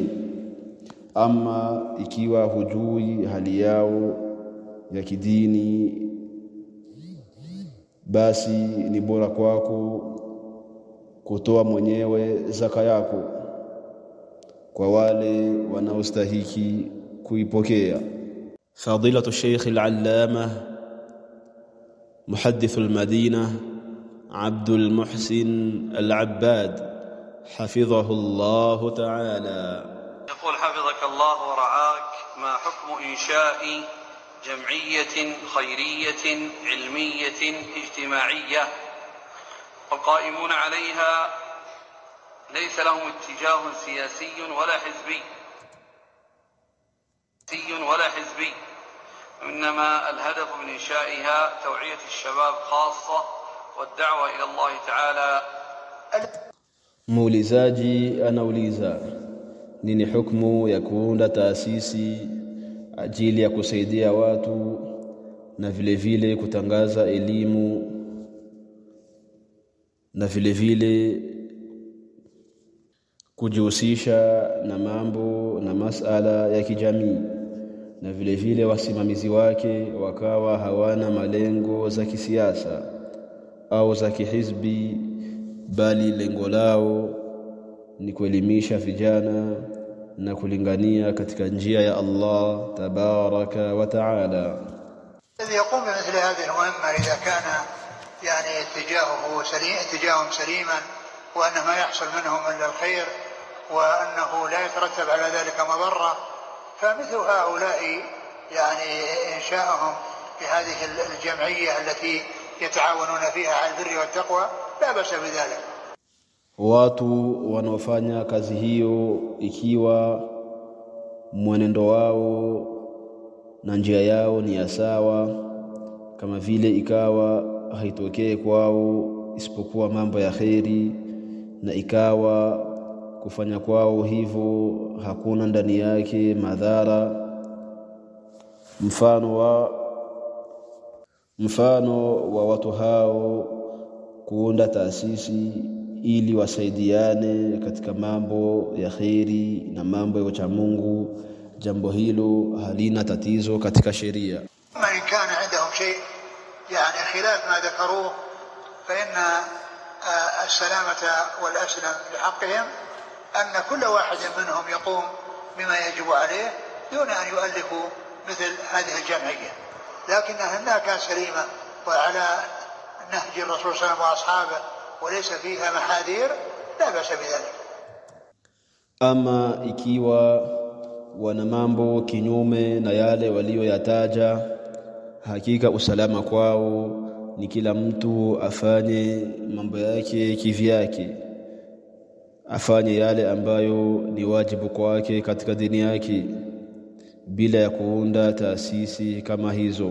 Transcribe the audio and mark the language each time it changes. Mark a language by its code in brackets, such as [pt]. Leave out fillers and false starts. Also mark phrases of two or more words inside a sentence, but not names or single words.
[sw] Ama ikiwa hujui hali yao ya kidini, basi ni bora kwako kutoa mwenyewe zaka yako kwa wale wanaostahiki kuipokea. [ar] فضيلة الشيخ العلامة محدث المدينة عبد المحسن العباد حفظه الله تعالى يقول: حفظك الله ورعاك، ما حكم إنشاء جمعية خيرية علمية اجتماعية والقائمون عليها ليس لهم اتجاه سياسي ولا حزبي، إنما الهدف من إنشائها توعية الشباب خاصة والدعوة إلى الله تعالى. [sw] Muulizaji anauliza, nini hukumu ya kuunda taasisi ajili ya kusaidia watu na vile vile kutangaza elimu na vile vile kujihusisha na mambo na masala ya kijamii, na vile vile wasimamizi wake wakawa hawana malengo za kisiasa au za kihizbi, bali lengo lao ni kuelimisha vijana na kulingania katika njia ya Allah [ar] تبارك وتعالى. الذي يقوم بمثل هذه المهمة إذا كان يعني اتجاههم سليما، وأن ما يحصل منهم إلا الخير، وأنه لا يترتب على ذلك مضرة، فمثل هؤلاء يعني إنشاءهم بهذه الجمعية التي يتعاونون فيها على البر والتقوى لا بأس بذلك. [sw] watu wanaofanya kazi hiyo ikiwa mwenendo wao na njia yao ni ya sawa, kama vile ikawa haitokee kwao isipokuwa mambo ya kheri, na ikawa kufanya kwao hivyo hakuna ndani yake madhara, mfano wa watu hao kuunda taasisi ili wasaidiane katika mambo ya kheri na mambo ya ucha Mungu, jambo hilo halina tatizo katika sheria. [ar] ما إن كان عندهم شيء يعني خلاف ما ذكروه فإن السلامة والأسلم لحقهم أن كل واحد منهم يقوم بما يجب عليه دون أن يؤلفوا مثل هذه الجمعية، لكنها هناك سليمة وعلى نهج الرسول صلى الله عليه وسلم وأصحابه وليس فيها محاذير لا بأس بذلك. [sw] Ama ikiwa wana mambo kinyume na yale walioyataja, hakika usalama kwao ni kila mtu afanye mambo yake kivyake, afanye yale ambayo ni wajibu kwake katika dini yake bila ya kuunda taasisi kama hizo.